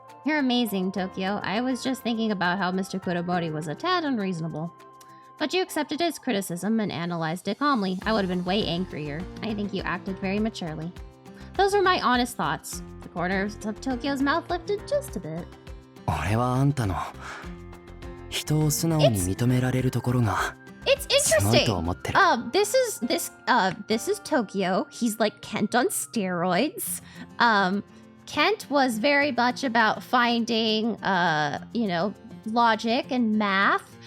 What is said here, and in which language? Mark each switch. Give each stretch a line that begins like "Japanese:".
English: You're amazing, Tokyo. I was just thinking about how Mr. Kuromori was a tad unreasonable. But you accepted his criticism and analyzed it calmly. I would have been way angrier. I think you acted very maturely. Those were my honest thoughts. The corners of Tokyo's mouth lifted just a bit.
Japanese: 俺はあんたの人を素直に認められるところが
English: It's
Japanese: すごいと思ってる。
English: This is Tokyo. He's like Kent on steroids. Kent was very much about finding, logic and math.